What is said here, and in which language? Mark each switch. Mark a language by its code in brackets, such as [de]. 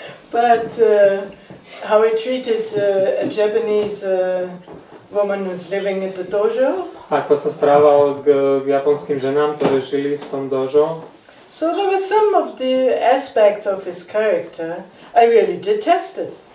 [en] But how he treated a Japanese woman who's living in the dojo. [sk] Ako sa správal k japonským ženám, ktoré žili v tom dojo. [en] So there were some of the aspects of his character I really detested.